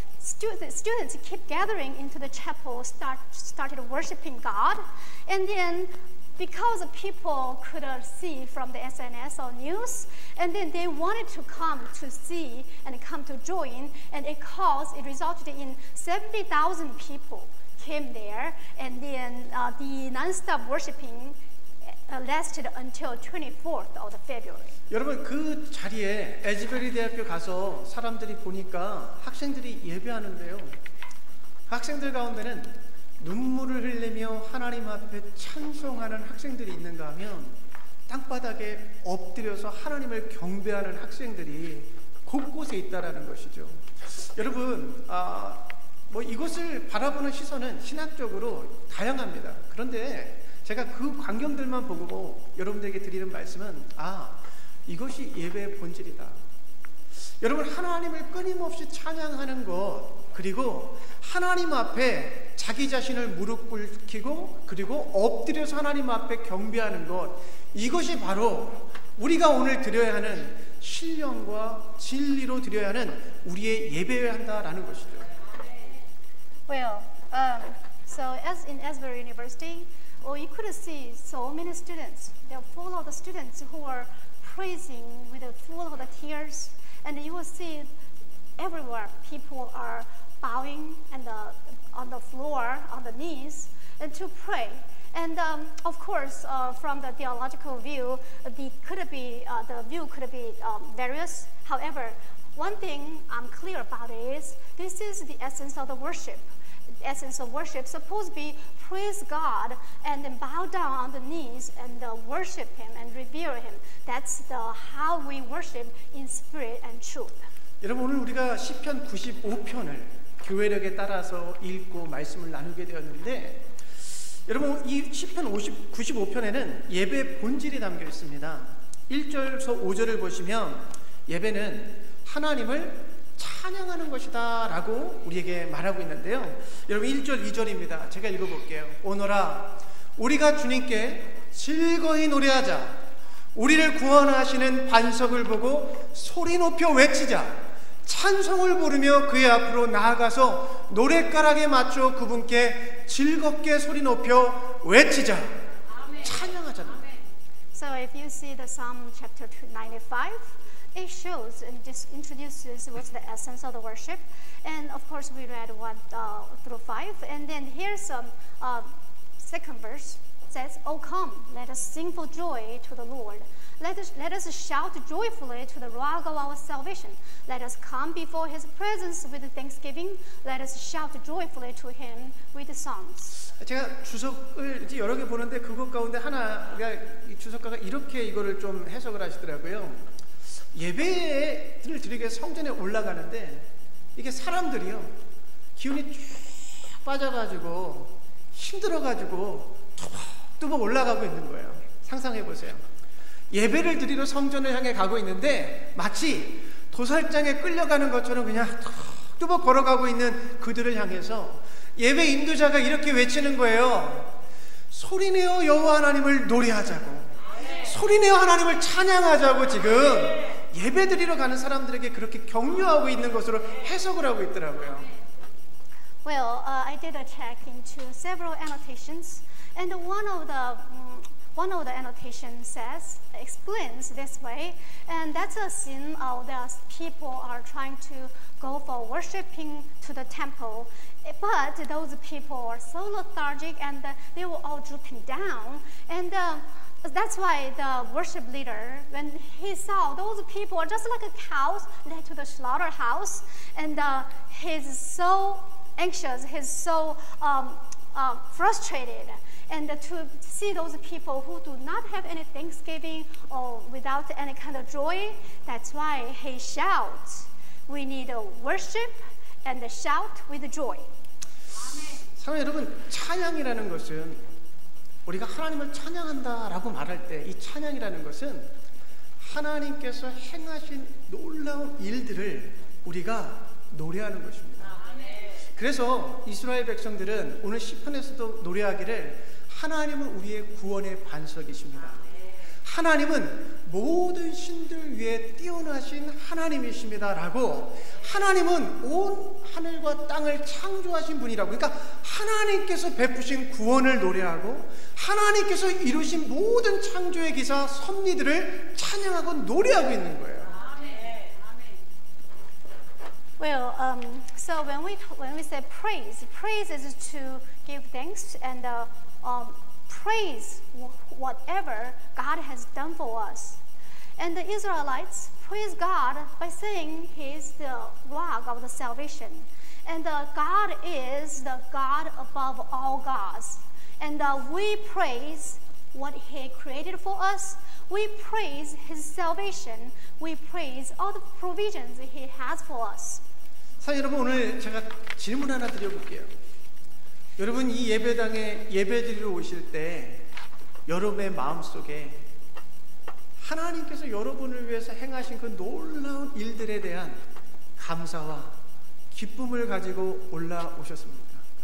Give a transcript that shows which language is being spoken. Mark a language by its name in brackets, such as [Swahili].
[English] Students keep gathering into the chapel, started worshiping God, and then because people could see from the SNS or news, and then they wanted to come to see and come to join, and it resulted in 70,000 people came there, and then the non-stop worshiping lasted until 24th of February. [Korean] 여러분 그 자리에 에즈베리 대학교 가서 사람들이 보니까 학생들이 예배하는데요. 학생들 가운데는 눈물을 흘리며 하나님 앞에 찬송하는 학생들이 있는가 하면 땅바닥에 엎드려서 하나님을 경배하는 학생들이 곳곳에 있다라는 것이죠. 여러분, 뭐 이것을 바라보는 시선은 신학적으로 다양합니다. 그런데 제가 그 광경들만 보고 여러분들에게 드리는 말씀은 이것이 예배의 본질이다. 여러분 하나님을 끊임없이 찬양하는 것, 그리고 하나님 앞에 자기 자신을 무릎 꿇히고 그리고 엎드려서 하나님 앞에 경배하는 것, 이것이 바로 우리가 오늘 드려야 하는 신령과 진리로 드려야 하는 우리의 예배여야 한다라는 것이죠. [English] Well, so as in Asbury University, you could see so many students. They're full of the students who are praising with full of the tears, and you will see everywhere people are bowing and on the floor, on the knees, and to pray. And of course, from the theological view, the view could be various. However, one thing I'm clear about is this is the essence of the worship. The essence of worship supposed to be praise God and then bow down on the knees and worship Him and revere Him. That's how we worship in spirit and truth. [Korean] 여러분 오늘 우리가 시편 95편을 교회력에 따라서 읽고 말씀을 나누게 되었는데, 여러분 이 시편 95편에는 예배의 본질이 담겨 있습니다. 1절에서 5절을 보시면 예배는 하나님을 찬양하는 것이다 라고 우리에게 말하고 있는데요. 여러분 1절 2절입니다. 제가 읽어볼게요. 오너라 우리가 주님께 즐거이 노래하자. 우리를 구원하시는 반석을 보고 소리 높여 외치자. 찬송을 부르며 그의 앞으로 나아가서 노랫가락에 맞춰 그분께 즐겁게 소리 높여 외치자. 찬양하자. [English] So if you see the Psalm chapter 95, it shows and just introduces what's the essence of the worship. And of course we read 1 through 5. And then here's second verse. It says, "Oh come, let us sing for joy to the Lord. Let us shout joyfully to the rock of our salvation. Let us come before His presence with thanksgiving. Let us shout joyfully to Him with songs." [Korean] 제가 주석을 이제 여러 개 보는데 그것 가운데 하나가 이 주석가가 이렇게 이거를 좀 해석을 하시더라고요. 예배를 드리기 위해서 성전에 올라가는데 이게 사람들이요 기운이 쭉 빠져가지고 힘들어가지고 뚜벅뚜벅 올라가고 있는 거예요. 상상해 보세요. 예배를 드리러 성전을 향해 가고 있는데 마치 도살장에 끌려가는 것처럼 그냥 뚜벅 걸어가고 있는 그들을 향해서 예배 인도자가 이렇게 외치는 거예요. 소리내어 여호와 하나님을 노래하자고, 소리내어 하나님을 찬양하자고 지금 예배 드리러 가는 사람들에게 그렇게 격려하고 있는 것으로 해석을 하고 있더라고요. [English] Well, I did a check into several annotations, and one of the one of the annotations explains this way, and that's a scene of the people are trying to go for worshiping to the temple, but those people are so lethargic and they were all drooping down, and that's why the worship leader, when he saw those people are just like a cows led to the slaughterhouse, and he's so anxious, he's so frustrated, and to see those people who do not have any thanksgiving or without any kind of joy, that's why he shouts. We need a worship and a shout with joy. [Korean] 사랑하는 여러분, 찬양이라는 것은 우리가 하나님을 찬양한다라고 말할 때 이 찬양이라는 것은 하나님께서 행하신 놀라운 일들을 우리가 노래하는 것입니다. 그래서 이스라엘 백성들은 오늘 시편에서도 노래하기를 하나님은 우리의 구원의 반석이십니다. 하나님은 모든 신들 위에 뛰어나신 하나님이십니다 라고, 하나님은 온 하늘과 땅을 창조하신 분이라고, 그러니까 하나님께서 베푸신 구원을 노래하고 하나님께서 이루신 모든 창조의 기사 섭리들을 찬양하고 노래하고 있는 거예요. [English] Well, so when we say praise is to give thanks and praise whatever God has done for us. And the Israelites praise God by saying He is the rock of the salvation, and God is the God above all gods. And we praise what He created for us. We praise His salvation. We praise all the provisions He has for us. [Korean] 자, 여러분, 오늘 제가 질문 하나 드려볼게요. 여러분, 이 예배당에 예배드리러 오실 때 여러분의 마음속에 하나님께서 여러분을 위해서 행하신 그 놀라운 일들에 대한 감사와 기쁨을 가지고 올라오셨습니까?